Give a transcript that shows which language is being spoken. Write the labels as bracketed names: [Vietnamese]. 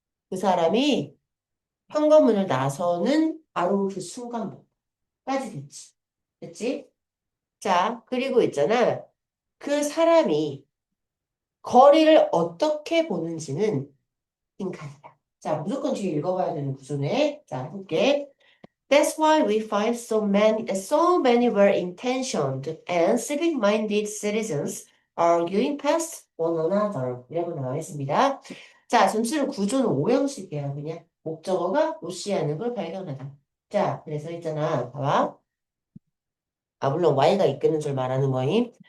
[Korean] 그 사람이 현관문을 나서는 바로 그 순간부터까지 됐지. 됐지? 자, 그리고 있잖아. 그 사람이 거리를 어떻게 보는지는 빈칸이다. 자, 무조건 뒤에 읽어봐야 되는 구조네. 자, 볼게. [English] That's why we find so many well-intentioned and civic-minded citizens arguing past one another. [Korean] 이라고 나와 있습니다. 자, 전체로 구조는 오형식이야. 그냥 목적어가 무시하는 걸 발견하다. 자, 그래서 있잖아. 봐봐. 물론 Y가 이끄는 줄 말하는 거임.